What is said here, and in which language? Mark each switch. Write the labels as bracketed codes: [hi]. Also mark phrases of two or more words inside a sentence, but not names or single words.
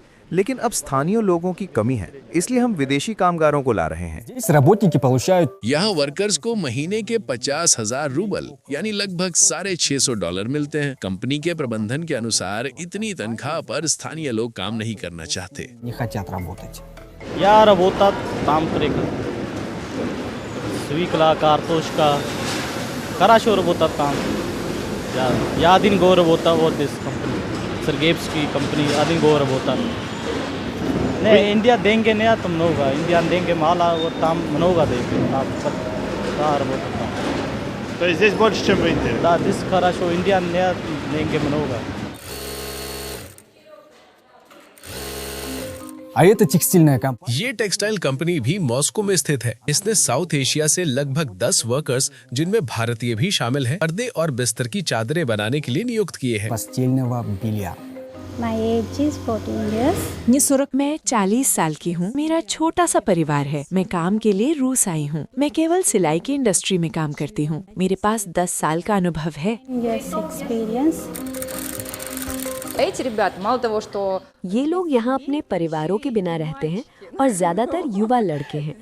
[hi] लेकिन अब स्थानीय लोगों की कमी है, इसलिए हम विदेशी कामगारों को ला रहे हैं। यहाँ वर्कर्स को महीने के 50,000 रूबल यानी लगभग $650 मिलते हैं। कंपनी के प्रबंधन के अनुसार इतनी तनख्वाह पर स्थानीय लोग काम नहीं करना चाहते। [ru] Я работал там свекла, картошка. Хорошо работал там. Я один год работал вот здесь компании. Сергеевский компании один год работал. Не, Индия деньги не это много. Индия деньги мало, вот там много денег. Да, работал там. То есть здесь больше, чем в Индии? Да, здесь хорошо. Индия не деньги много. [hi] ये टेक्सटाइल कंपनी भी मॉस्को में स्थित है। इसने साउथ एशिया से लगभग 10 वर्कर्स, जिनमें भारतीय भी शामिल हैं, पर्दे और बिस्तर की चादरें बनाने के लिए नियुक्त किए हैं। [en] My age is 14 years. [hi] मैं 40 साल की हूँ। मेरा छोटा सा परिवार है। मैं काम के लिए रूस आई हूँ। मैं केवल सिलाई की इंडस्ट्री में काम करती हूँ। मेरे पास 10 साल का अनुभव है। [en] Yes, experience. [hi] ये लोग यहाँ अपने परिवारों के बिना रहते हैं और ज्यादातर युवा लड़के हैं।